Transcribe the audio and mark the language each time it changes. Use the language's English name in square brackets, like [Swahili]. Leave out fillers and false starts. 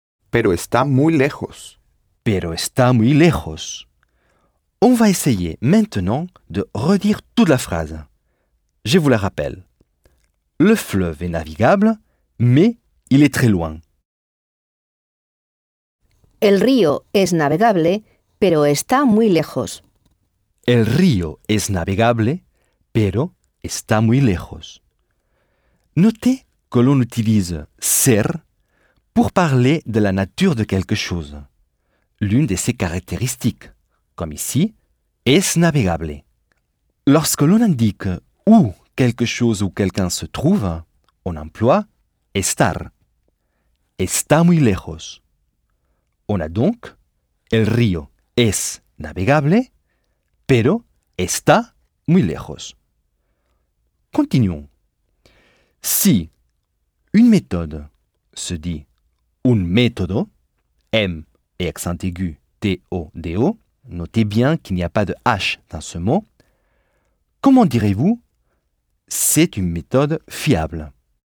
[Spanish] Pero está muy lejos. Pero está muy lejos. [French] On va essayer maintenant de redire toute la phrase. Je vous la rappelle. Le fleuve est navigable, mais il est très loin. [Spanish] El río es navegable, pero está muy lejos. El río es navegable, pero está muy lejos. [French] Notez que l'on utilise ser pour parler de la nature de quelque chose, l'une de ses caractéristiques, comme ici, [Spanish] es navegable. [French] Lorsque l'on indique où quelque chose ou quelqu'un se trouve, on emploie estar. [Spanish] Está muy lejos. [French] On a donc [Spanish] el río es navegable, pero está muy lejos. [French] Continuons. Si une méthode se dit un método, M et accent aigu, T-O-D-O, notez bien qu'il n'y a pas de H dans ce mot. Comment direz-vous « c'est une méthode fiable » ?